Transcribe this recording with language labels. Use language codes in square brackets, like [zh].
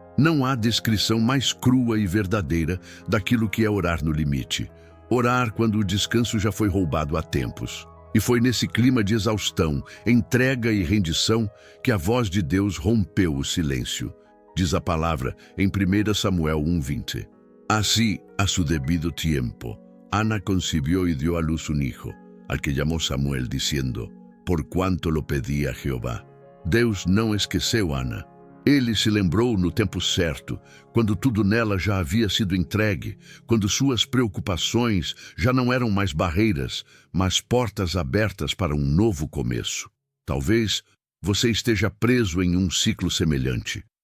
[pt] Não há descrição mais crua e verdadeira daquilo que é orar no limite. Orar quando o descanso já foi roubado há tempos. E foi nesse clima de exaustão, entrega e rendição que a voz de Deus rompeu o silêncio. Diz a palavra em 1 Samuel 1:20. [es] Así, a su debido tiempo, Ana concibió y dio a luz un hijo, al que llamó Samuel, diciendo: por cuanto lo pedía a Jehová. [pt] Deus não esqueceu Ana. Ele se lembrou no tempo certo, quando tudo nela já havia sido entregue, quando suas preocupações já não eram mais barreiras, mas portas abertas para um novo começo. Talvez você esteja preso em um ciclo semelhante.